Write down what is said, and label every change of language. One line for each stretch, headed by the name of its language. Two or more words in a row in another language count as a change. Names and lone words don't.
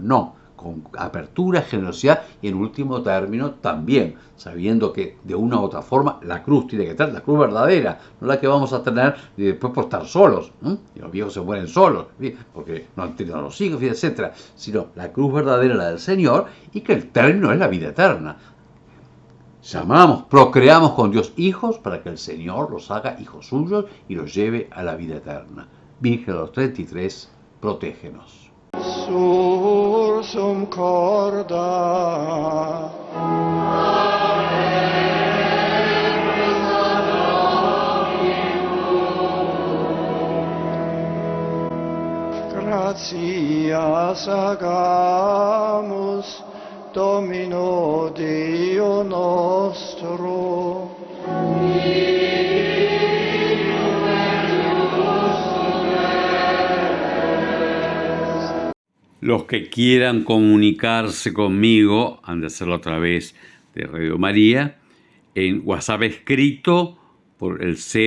Spanish: No, con apertura, generosidad y en último término también, sabiendo que de una u otra forma la cruz tiene que estar, la cruz verdadera, no la que vamos a tener después por estar solos, y los viejos se mueren solos, porque no han tenido a los hijos, etc. Sino la cruz verdadera, la del Señor, y que el término es la vida eterna. Procreamos con Dios hijos para que el Señor los haga hijos suyos y los lleve a la vida eterna. Virgen de los 33, protégenos.
Latin: Sursum corda. Gratias agamus Domino Deo nostro.
Spanish: Los que quieran comunicarse conmigo han de hacerlo a través de Radio María en WhatsApp escrito por el